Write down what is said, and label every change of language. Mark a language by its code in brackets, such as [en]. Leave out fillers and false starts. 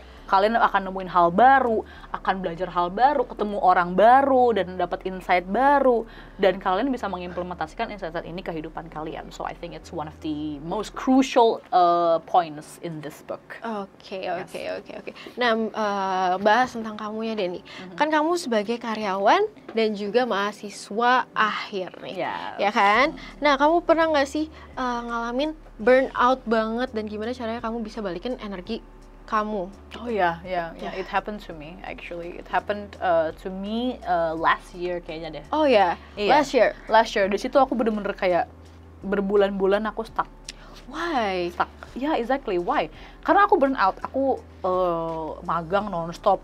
[id] Kalian akan nemuin hal baru, akan belajar hal baru, ketemu orang baru, dan dapat insight baru, dan kalian bisa mengimplementasikan insight ini ke kehidupan kalian. [en] So I think it's one of the most crucial points in this book. [id] Oke. Nah, bahas tentang kamu ya, Denny. Kan kamu sebagai karyawan dan juga mahasiswa akhir nih, ya kan? Nah, kamu pernah nggak sih ngalamin burnout banget, dan gimana caranya kamu bisa balikin energi kamu? [en] It happened to me actually. It happened to me last year [id] kayaknya deh. [en] Last year. [id] Di situ aku bener-bener kayak berbulan-bulan aku stuck. [en] Why? [id] Stuck. [en] Exactly. Why? [id] Karena aku burn out. Aku magang non-stop.